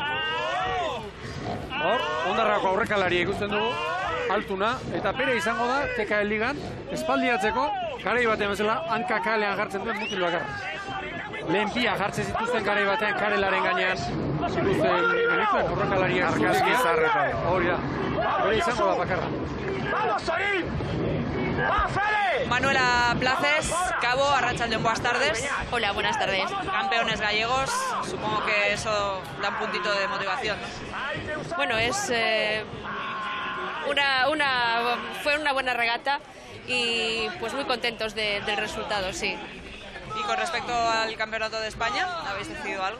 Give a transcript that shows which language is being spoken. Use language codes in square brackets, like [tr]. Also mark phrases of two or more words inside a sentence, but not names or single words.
[eu] Hor, Ondarrako aurrekalaria ikusten dugu, altuna, eta pere izango da, TKL Ligan, espaldiatzeko, garai batean bezala, hanka kalean jartzen duen mutil bakarra. Lehen pia jartzen zituzten garai batean, karelaren gainean, zituzten genituen aurrekalariak Argazki zarretan. Hori da, bere izango da bakarra. Manuela Places, Cabo, arratsaldeon, [es] buenas tardes. Hola, buenas tardes. Campeones gallegos, supongo que eso da un puntito de motivación, ¿no? Bueno, fue una buena regata y pues muy contentos del resultado, sí. Y con respecto al Campeonato de España, ¿habéis decidido algo?